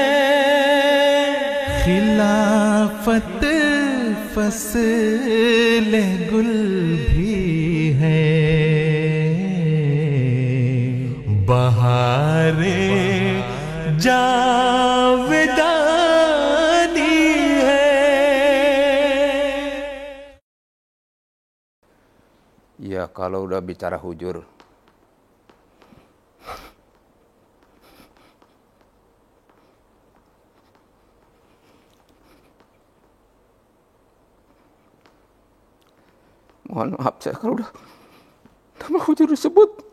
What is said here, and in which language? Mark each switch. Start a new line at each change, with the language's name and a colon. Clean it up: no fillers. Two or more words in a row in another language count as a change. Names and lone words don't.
Urdu: خلافت فصل گل بھی ہے، بہارے جاودانی ہے.
Indonesian: Ya kalau udah bicara hujur, mohon maaf saya kalau udah nama hujur disebut,